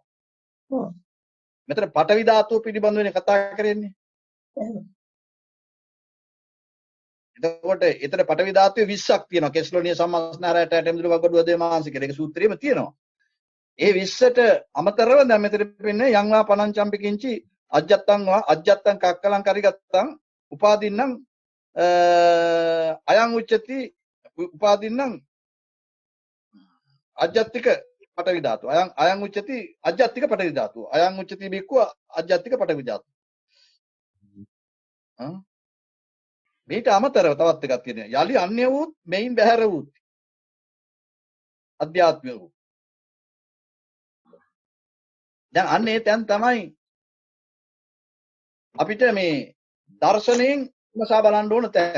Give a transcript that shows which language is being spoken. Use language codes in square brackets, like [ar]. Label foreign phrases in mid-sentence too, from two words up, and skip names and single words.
[si] මෙතන පඨවි ධාතුව පිළිබඳවනේ කතා කරන්නේ. එතකොට එතන පඨවි ධාතුවේ 20ක් තියෙනවා. කෙස්ලෝනිය සම්මස්නහරයට ඇටමිදුළු වගඩුව දේමාංශ කියලා. ඒක සූත්‍රයේම තියෙනවා. ඒ 20ට අමතරව දැන් මෙතන පෙන්නේ [pi] යංවා පනංචම්පි කිංචි අජ්ජත්තං කක්කලං කරිගත්තං උපාදින්නම් අයං උච්චති උපාදින්නම් අජ්ජත්තික පඨවි ධාතු. අයං උච්චති අජ්ජත්තික පඨවි ධාතු. අයං උච්චති බික්කුව අජ්ජත්තික පඨවි ධාතු. [si] මේට අමතරව තවත් එකක් තියෙනවා. යලි අන්‍ය වූත් මෙයින් බැහැර වූත් අධ්‍යාත්මික වූ. දැන් අන්න ඒ තැන් තමයි අපිට මේ දර්ශනයෙන් විමසා බලන්න ඕන තැන්.